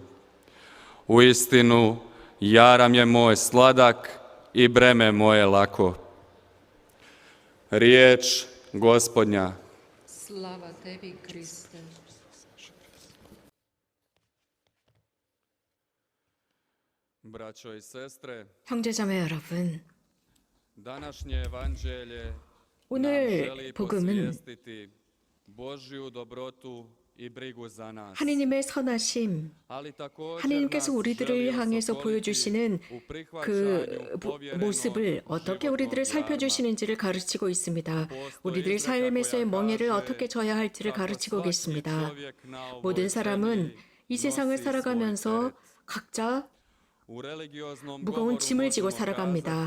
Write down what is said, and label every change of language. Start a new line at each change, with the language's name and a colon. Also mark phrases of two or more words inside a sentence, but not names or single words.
Croatian: Uistinu, jaram je moj sladak i breme moje lako. Riječ Gospodnja. Slava tebi, Kriste. Braćo i sestre,
Korean: 형제자매 여러분,
Croatian: današnje evanđelje nam
Korean: 오늘
Croatian: želi
Korean: 복음은
Croatian: posvijestiti Božju dobrotu i brigu za nas.
Korean: 하느님의 선하심,
Croatian: Ali također
Korean: 하느님께서
Croatian: nas
Korean: 우리들을
Croatian: želi
Korean: 향해서
Croatian: osokoliti
Korean: 보여주시는
Croatian: u prihvaćanju
Korean: 그
Croatian: povjerenog
Korean: 모습을 어떻게
Croatian: životnog
Korean: 우리들을
Croatian: jarma.
Korean: 살펴주시는지를 가르치고 있습니다. 우리들의 삶에서의 멍에를 어떻게 져야 할지를 가르치고 계십니다. 모든 사람은 이 세상을 살아가면서 각자 무거운 짐을 지고 살아갑니다.